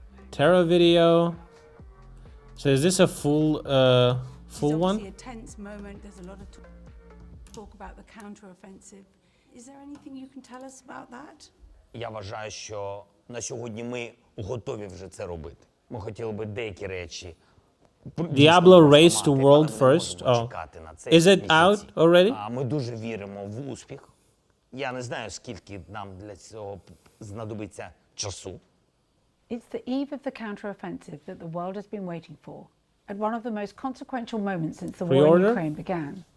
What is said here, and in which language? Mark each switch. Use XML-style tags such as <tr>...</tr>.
<en>Terror video. So is this a full one? A tense moment. There's a lot of talk about the counter-offensive. Is there anything you can tell us about that?</en> <uk>Я вважаю, що на сьогодні ми готові вже це робити. Ми хотіли би деякі речі.</uk> <en>Diablo Race to World First. Oh. Is it out already?</en> <uk>Ми дуже віримо в успіх. Я не знаю, скільки нам для цього знадобиться часу.</uk> <en>It's the eve of the counter-offensive that the world has been waiting for, at one of the most consequential moments since the war in Ukraine began.</en>